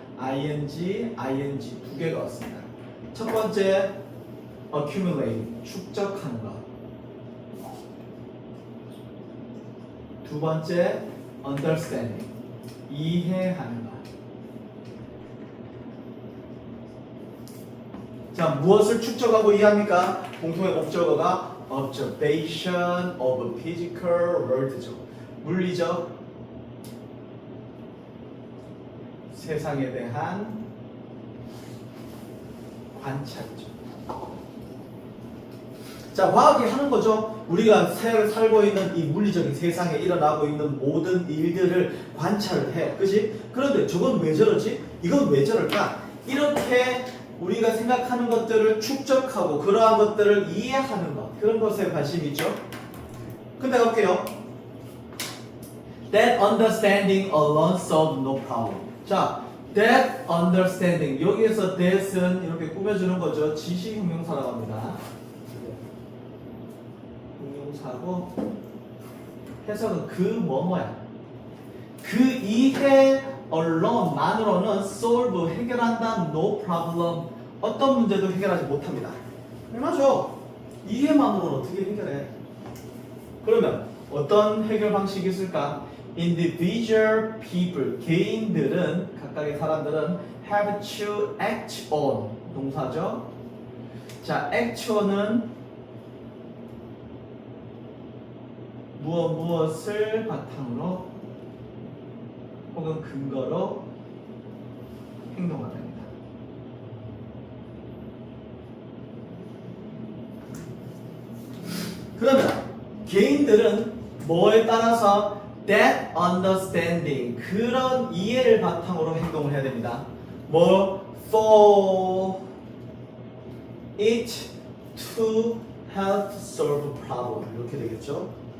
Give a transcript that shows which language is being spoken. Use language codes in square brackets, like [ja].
[ko] ing 두 개가 왔습니다. 첫 번째 accumulate 축적하는 것, 두 번째 understanding 이해하는 것. 자, 무엇을 축적하고 이해합니까? 공통의 목적어가 [en] observation of physical world죠. [ko] 물리적 세상에 대한 관찰이죠. 자, 과학이 하는 거죠. 우리가 살고 있는 이 물리적인 세상에 일어나고 있는 모든 일들을 관찰을 해. 그치? 그런데 저건 왜 저러지? 이건 왜 저럴까? 이렇게 우리가 생각하는 것들을 축적하고 그러한 것들을 이해하는 것, 그런 것에 관심이 있죠. 근데 볼게요. [en] That understanding alone solve no problem. [ko] 자, [en] that understanding, [ko] 여기에서 that은 이렇게 꾸며주는 거죠. 지시 형용사라고 합니다. 형용사고 해석은 그 뭐뭐야. 그 이해 alone,만으로는 solve, 해결한다, [en] no problem, [ko] 어떤 문제도 해결하지 못합니다. 맞죠? 이해만으로는 어떻게 해결해? 그러면 어떤 해결 방식이 있을까? [en] Individual people, [ko] 개인들은, 각각의 사람들은 [en] have to act on, [ko] 동사죠? 자, act on은 무엇을 바탕으로 혹은 근거로 행동하다. 그러면 개인들은 뭐에 따라서 [en] that understanding, [ko] 그런 이해를 바탕으로 행동을 해야 됩니다. [en] 뭐 for it to help solve problem, [ko] 이렇게 되겠죠.